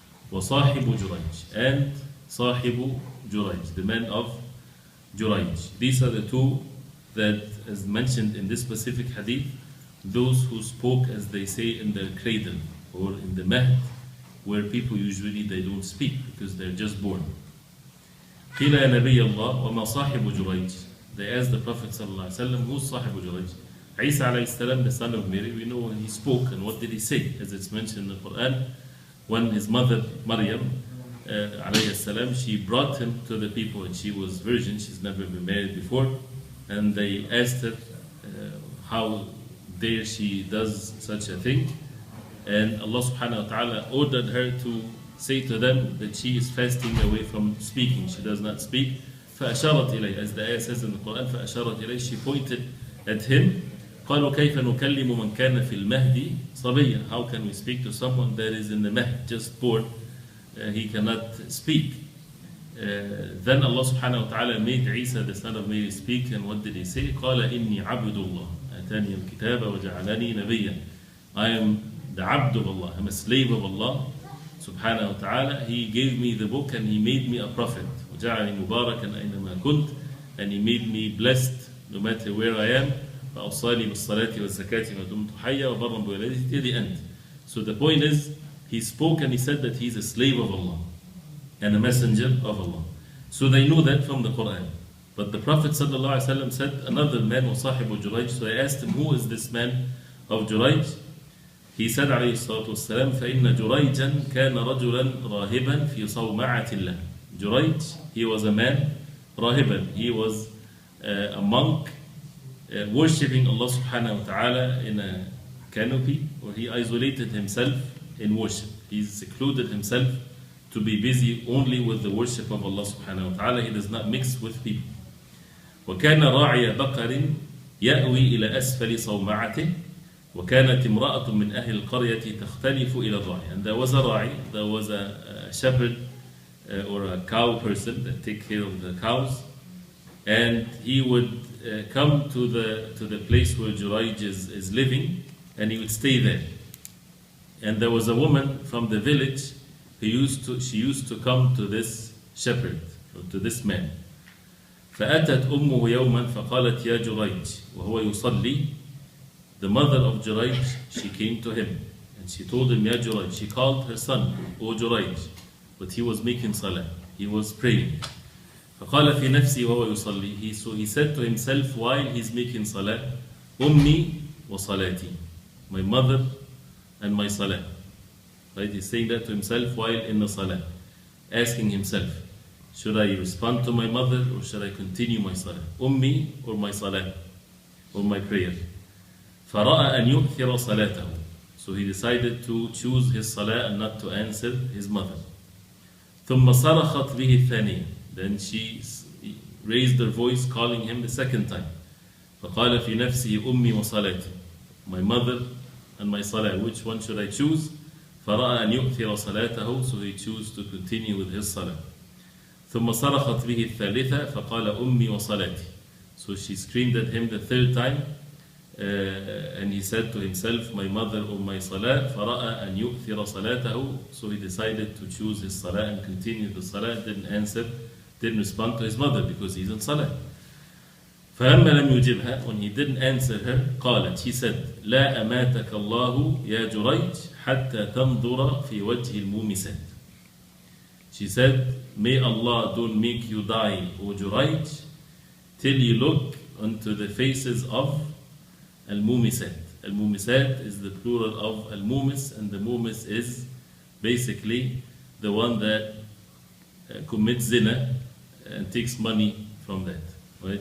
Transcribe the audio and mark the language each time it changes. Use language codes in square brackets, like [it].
[en] وَصَاحِبُ Juryj, and صاحب Juryj, the man of Juryj. These are the two that, as mentioned in this specific hadith, those who spoke, as they say, in their cradle or in the mahd, where people usually they don't speak because they're just born. [ar] قِيلَ يَا نَبِيَّ اللَّهِ وَمَا صَاحِبُ Juryj. [en] They asked the Prophet ﷺ, who's صاحب Juryj? Isa alayhi salam, the son of Mary, we know when he spoke, and what did he say? As it's mentioned in the Quran, when his mother Maryam alayhi salam, she brought him to the people, and she was virgin, she's never been married before, and they asked her how dare she does such a thing, and Allah subhanahu wa ta'ala ordered her to say to them that she is fasting away from speaking, she does not speak. [ar] فأشارت إليه, [en] as the ayah says in the Quran, فأشارت إليه, she pointed at him. [ar] قالوا كيف نكلم من كان في المهد صبيا. [en] How can we speak to someone that is in the mahd, just born, he cannot speak. Then Allah subhanahu wa ta'ala made Isa, the son of Mary, speak, and what did he say? [ar] قال إني عبد الله أتاني الكتاب وجعلني نبيا. [en] I am the abd of Allah, I'm a slave of Allah subhanahu wa ta'ala. He gave me the book and he made me a prophet. [ar] وجعلني مباركا أينما كنت, [en] and he made me blessed no matter where I am. [ar] فأوصاني بالصلاة والزكاة ما دمت حيا وبرا بوالدتي, [en] till the end. So the point is, he spoke and he said that he's a slave of Allah and a messenger of Allah. So they knew that from the Quran. But the Prophet ﷺ said another man was صاحب Juryj. So I asked him, who is this man of Juryj? He said [ar] عليه الصلاة والسلام فإن جريجا كان رجلا راهبا في صومعة الله. [en] Juryj, he was a man, راهبا, he was a monk, worshipping Allah subhanahu wa ta'ala in a canopy, where he isolated himself in worship. He secluded himself to be busy only with the worship of Allah subhanahu wa ta'ala. He does not mix with people. [ar] وَكَانَ رَاعِيَ بَقَرٍ يَأْوِي إِلَى أَسْفَلِ صَوْمَعَتِهِ وَكَانَتْ امْرَأَةٌ مِّنْ أَهْلِ الْقَرْيَةِ تَخْتَلِفُ إِلَى الرَّاعِي. [en] And there was a ra'i, there was a shepherd or a cow person that take care of the cows, and he would come to the place where Juryj is living, and he would stay there. And there was a woman from the village she used to come to this shepherd, or to this man. [ar] فأتت أمه يوما فقالت يا جريج وهو يصلي. [en] The mother of Juryj, she came to him and she told him, Ya Juryj. She called her son, O Juryj, but he was making salah, he was praying. [ar] فقال في نفسي وهو يصلي. [en] So he said to himself while he's making salah, [ar] أمي وصلاتي, [en] my mother and my salah. Right? He's saying that to himself while in the salah, asking himself, should I respond to my mother or should I continue my salah? أمي or my salah, or my prayer. [ar] فرأى أن يؤثر صلاته. [en] So he decided to choose his salah and not to answer his mother. [ar] ثم صرخت به الثانية. [en] Then she raised her voice calling him the second time. [ar] فقال في نفسه أمي وصلاتي, [en] my mother and my salah, which one should I choose? [ar] فرأى أن يؤثر صلاته. [en] So he chose to continue with his salah. [ar] ثم صرخت به الثالثة فقال أمي وصلاتي. [en] So she screamed at him the third time, and he said to himself, my mother or my salah. [ar] فرأى أن يؤثر صلاته. [en] So he decided to choose his salah and continue the salah, didn't respond to his mother because he's in salah. [ar] فلما لم يجبها, [en] when he didn't answer her, [ar] قالت, [en] he said, [ar] لا أماتك الله يا جريج حتى تنظر في وجه المومسات. [en] She said, may Allah don't make you die, O Juryj, till you look onto the faces of Al-Mumisat. Al-Mumisat is the plural of Al-Mumis, and the Mumis is basically the one that commits zina and takes money from that, right?